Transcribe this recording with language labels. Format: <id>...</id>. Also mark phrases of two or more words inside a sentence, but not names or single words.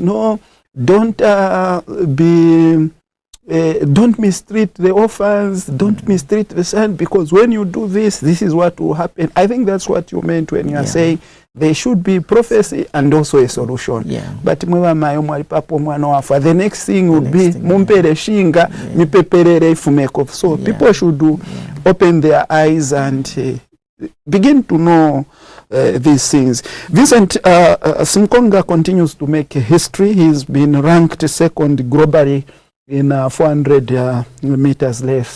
<en>No, don't don't mistreat the orphans, don't mistreat the son, because when you do this, this is what will happen. I think that's what you meant when you are saying there should be prophecy and also a solution. But the next thing would be</en> <bem>mumpere shinga mipeperere ifumeko.</bem> <en>So people should open their eyes and begin to know these things. Vincent Sinkonga continues to make history. He's been ranked second globally in 400 meters less.</en>